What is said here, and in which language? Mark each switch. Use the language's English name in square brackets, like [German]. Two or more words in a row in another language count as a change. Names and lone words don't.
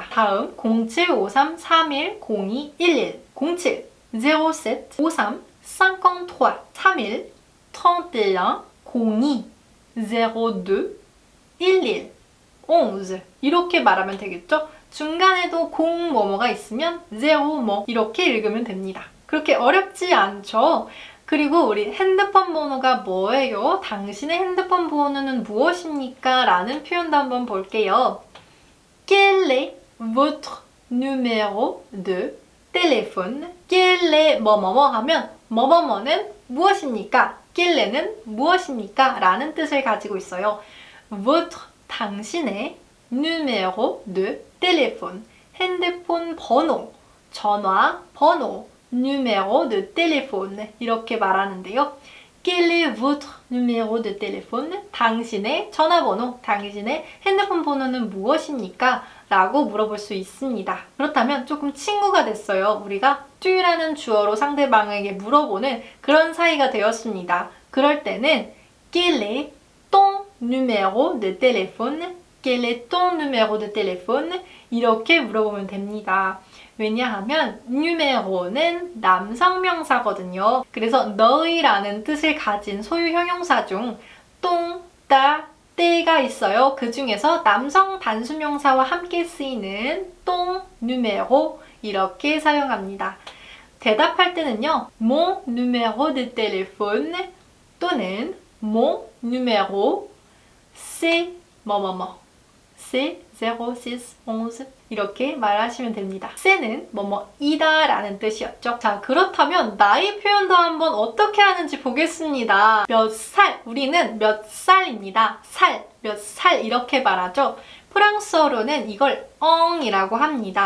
[Korean] 다음 07, 53, 31, 02, 11 07, 07, 53, 53, 31, 31, 02, 02, 11, 11 이렇게 말하면 되겠죠? 중간에도 0 뭐뭐가 있으면 0 뭐 이렇게 읽으면 됩니다. 그렇게 어렵지 않죠? 그리고 우리 핸드폰 번호가 뭐예요? 당신의 핸드폰 번호는 무엇입니까? 라는 표현도 한번 볼게요. [French] Quel est votre numéro de téléphone? Quel est [Korean] 뭐뭐뭐 하면 뭐뭐뭐는 무엇입니까? [French] Quel est [Korean] 는 무엇입니까? 라는 뜻을 가지고 있어요. Votre 당신의 [French] numéro de téléphone [Korean] 핸드폰 번호, 전화 번호 [French] numéro de téléphone [Korean] 이렇게 말하는데요. [French] Quel est votre numéro de téléphone? [Korean] 당신의 전화번호, 당신의 핸드폰 번호는 무엇입니까? 라고 물어볼 수 있습니다. 그렇다면 조금 친구가 됐어요. 우리가 tu라는 주어로 상대방에게 물어보는 그런 사이가 되었습니다. 그럴 때는 [French] Quel est ton numéro de téléphone? Quel est ton numéro de téléphone? [Korean] 이렇게 물어보면 됩니다. 왜냐하면 numéro는 남성 명사거든요. 그래서 너희라는 뜻을 가진 소유 형용사 중 똥, 따, 때가 있어요. 그 중에서 남성 단수명사와 함께 쓰이는 똥, numéro 이렇게 사용합니다. 대답할 때는요. [French] mon numéro de téléphone 또는 mon numéro c'est 뭐뭐뭐 c'est 0611 [Korean] 이렇게 말하시면 됩니다. c'est 뭐뭐이다 라는 뜻이었죠. 자, 그렇다면 나이 표현도 한번 어떻게 하는지 보겠습니다. 몇 살, 우리는 몇 살입니다. 살, 몇 살 이렇게 말하죠. 프랑스어로는 이걸 엉이라고 합니다.